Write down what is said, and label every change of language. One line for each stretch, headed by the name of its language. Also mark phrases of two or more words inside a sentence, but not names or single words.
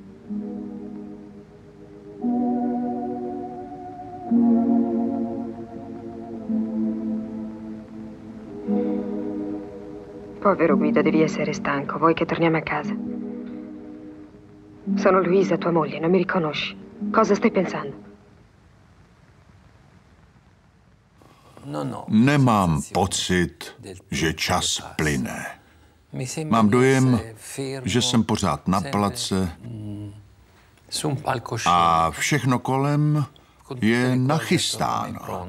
Italian: Povero Guido, devi essere stanco. Vuoi che torniamo a casa? Sono Luisa, tua moglie, non mi riconosci. Cosa stai pensando?
Czech: Nemám pocit, že čas plyne. Mám dojem, že jsem pořád na place a všechno kolem je nachystáno.